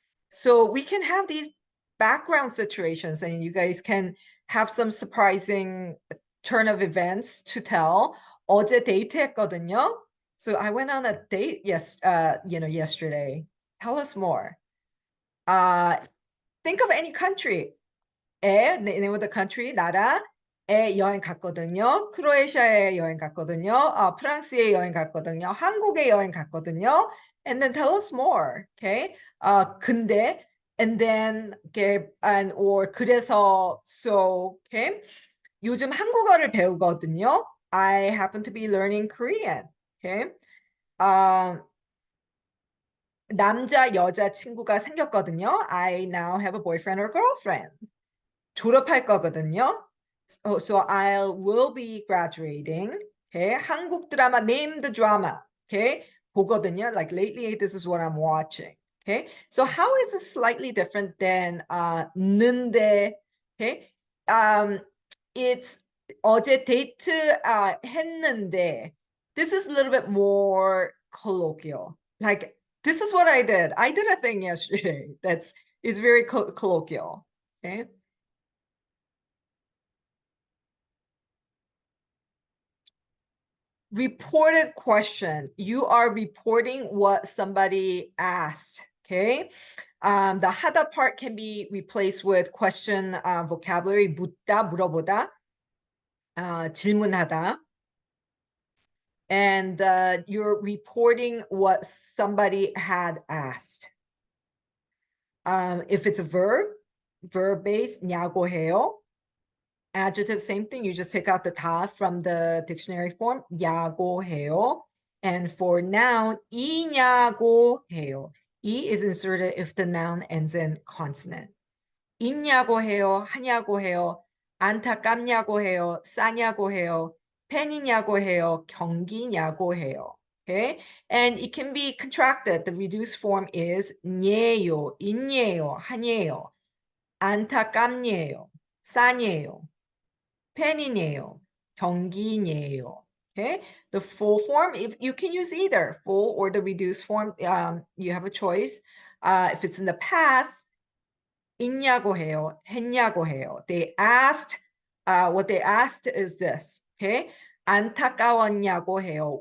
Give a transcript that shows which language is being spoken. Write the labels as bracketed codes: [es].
[en] So we can have these background situations and you guys can have some surprising turn of events to tell. [ko] 어제 데이트했거든요. [en] So I went on a date yesterday. Tell us more. Think of any country. name of the country, [ko] 나라에 여행 갔거든요. 크로에시아에 여행 갔거든요. 프랑스에 여행 갔거든요. 한국에 여행 갔거든요. [en] And then tell us more. Okay. 근데 and then and or 그래서 so okay. [ko] 요즘 한국어를 배우거든요. [en] I happen to be learning Korean. Okay. [ko] 남자 여자 친구가 생겼거든요. [en] I now have a boyfriend or girlfriend. [ko] 졸업할 거거든요. [en] So I will be graduating. Okay. [ko] 한국 드라마, [en] name the drama. [ko] Okay. 보거든요. [en] Like lately, this is what I'm watching. Okay. So how is it slightly different than 는데? Okay. It's [ko] 어제 데이트 했는데. [en] This is a little bit more colloquial. Like this is what I did. I did a thing yesterday that's is very colloquial. Okay. Reported question. You are reporting what somebody asked. Okay. The 하다 part can be replaced with question vocabulary. [ko] 묻다, 물어보다, 질문하다. [en] And you're reporting what somebody had asked. If it's a verb based, [ko] 야구해요. [en] Adjective, same thing. You just take out the 다 from the dictionary form. [ko] 야구해요. [en] And for noun, [ko] 이냐고해요. [en] 이 is inserted if the noun ends in consonant. [ko] 있냐고 해요. 하냐고 해요. 안타깝냐고 해요. 싸냐고 해요. 팬이냐고 해요. 경기냐고 해요. [en] Okay, and it can be contracted. The reduced form is [ko] 냐요, 있냐요, 하냐요. 안타깝냐요, 싸냐요. 팬이네요, 경기네요. [en] Okay, the full form, if you can use either full or the reduced form, you have a choice. If it's in the past, [ko] 있냐고 해요, 했냐고 해요. [en] They asked, what they asked is this. [ko] Okay, 안타까웠냐고 해요.